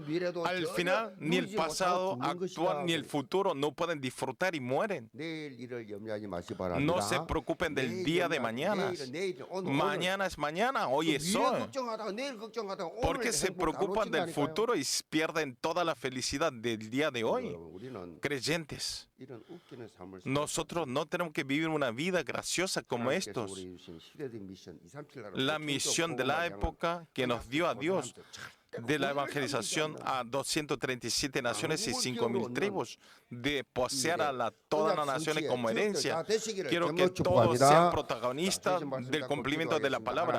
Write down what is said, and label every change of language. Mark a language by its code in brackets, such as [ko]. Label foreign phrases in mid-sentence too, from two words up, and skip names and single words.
[es] Al final ni el pasado, actual ni el futuro no pueden disfrutar y mueren. No se preocupen del día de mañana. Mañana es mañana, hoy es hoy. Porque se preocupan del futuro y pierden toda la felicidad palabra del día de hoy, [ko] 여러분, 우리는 [es] creyentes, [ko] 이런 웃기는 삶을 [es] nosotros no tenemos que vivir una vida graciosa como [ko] 하나님께서 [es] estos. [ko] 우리 주신 시대적 미션 237 나라 [es] La misión de la época que nos dio a Dios de la evangelización a 237 naciones y 5,000 tribus, de poseer a todas las naciones como herencia. Quiero que todos sean protagonistas del cumplimiento de la palabra.